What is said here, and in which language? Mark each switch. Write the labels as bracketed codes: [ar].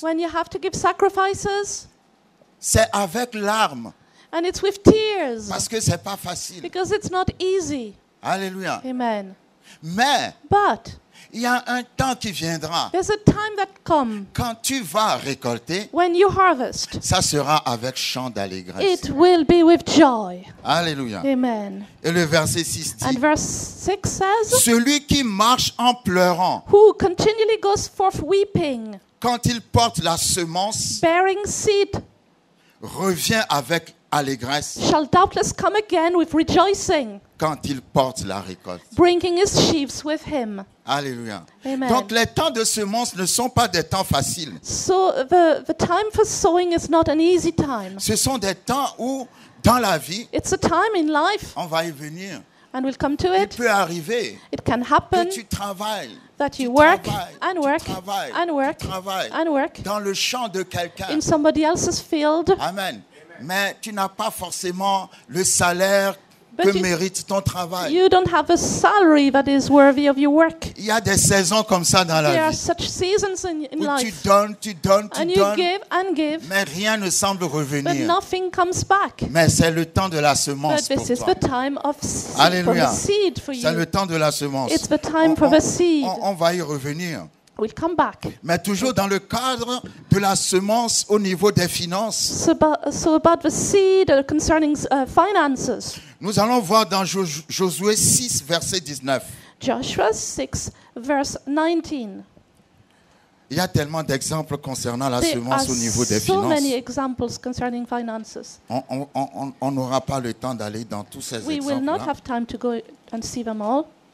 [en] when you have to give sacrifices, [fr] C'est avec larmes [en] and it's with tears, [fr] parce que c'est pas facile. [en] because it's not easy. [fr] Alléluia. [en] Amen. [fr] Mais [en] But [fr] il y a un temps qui viendra [en] there's a time that comes [fr] quand tu vas récolter, [en] when you harvest. [fr] ça sera avec chant d'allégresse. [en] It will be with joy. [fr] Alléluia. [en] Amen. [fr] Et le verset 6 [en] And [fr] dit, [en] verse 6 says, [fr] celui qui marche en pleurant [en] who continually goes forth weeping, [fr] quand il porte la semence [en] bearing seed, [fr] revient avec allégresse [en] shall doubtless come again with rejoicing, [fr] quand il porte la récolte. [en] bringing his sheaves with him. [fr] Alléluia. [en] Amen. [fr] Donc les temps de semences ne sont pas des temps faciles. [en] So the time for sowing is not an easy time. [fr] Ce sont des temps où, dans la vie, [en] It's a time in life, [fr] on va y venir. [en] and we'll come to [fr] Il [en] it. [fr] peut arriver [en] It can happen [fr] que tu travailles, [en] that [fr] tu [en] you work [fr] travailles, [en] and [fr] tu [en] work [fr] travailles, [en] and work [fr] tu travailles [en] and work [fr] dans le champ de quelqu'un. [en] in somebody else's field, Amen. [fr] Mais tu n'as pas forcément le salaire [en] But [fr] que [en] you- [fr] mérite ton travail. [en] you don't have a salary that is worthy of your work. [fr] Il y a des saisons comme ça dans [en] There [fr] la [en] are [fr] vie [en] such seasons in [fr] où tu [en] life, [fr] donnes, tu donnes, tu [en] and you [fr] donnes, [en] give and give, [fr] mais rien ne semble [en] but [fr] revenir. [en] nothing comes back. [fr] Mais c'est le temps de la [en] But [fr] semence pour [en] this is [fr] toi. [en] the time of seed, for [fr] Alléluia. [en] the seed for [fr] C'est le [en] you. [fr] temps de la semence. [en] It's the time for the seed. [fr] On va y revenir. [en] We'll come back. [fr] Mais toujours dans le cadre de la semence au niveau des finances. [en] So about the seed concerning finances, [fr] Nous allons voir dans Josué 6, verset 19. [en] Joshua 6, verse 19. [fr] Il y a tellement d'exemples concernant la [en] There are [fr] semence au niveau des [en] so many [fr] finances. [en] examples concerning finances. [fr] On n'aura pas le temps d'aller dans tous ces [en] We will not [fr] exemples-là. [en] have time to go and see them all.